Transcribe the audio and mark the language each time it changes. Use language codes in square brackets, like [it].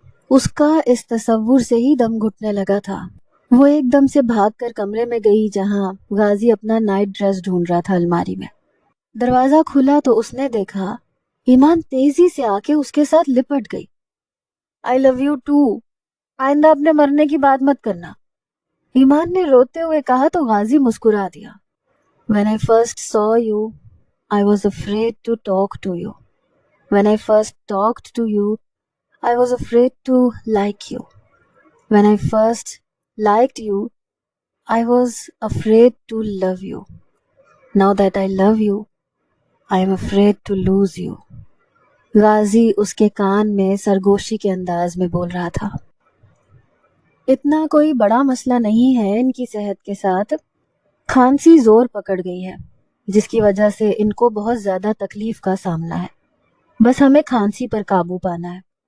[ur] اس کا اس تصور سے ہی دم گھٹنے لگا تھا۔ وہ ایک دم سے بھاگ کر کمرے میں گئی جہاں غازی اپنا نائٹ ڈریس ڈھونڈ رہا تھا الماری میں۔ دروازہ کھلا تو اس نے دیکھا ایمان تیزی سے آ کے اس کے ساتھ لپٹ گئی۔ [en] I love you too، [ur] آئندہ اپنے مرنے کی بات مت کرنا، ایمان نے روتے ہوئے کہا تو غازی مسکرا دیا۔ [en] When I first saw you, I was afraid to talk to you. When I first talked to you, I was afraid to like you. When I first liked you, I was afraid to love you. Now that I love you, I am afraid to lose you. [ur] غازی اس کے کان میں سرگوشی کے انداز میں بول رہا تھا۔ اتنا کوئی بڑا مسئلہ نہیں ہے ان کی صحت کے ساتھ، کھانسی زور پکڑ گئی ہے جس کی وجہ سے ان کو بہت زیادہ تکلیف کا سامنا ہے، بس ہمیں کھانسی پر قابو پانا ہے۔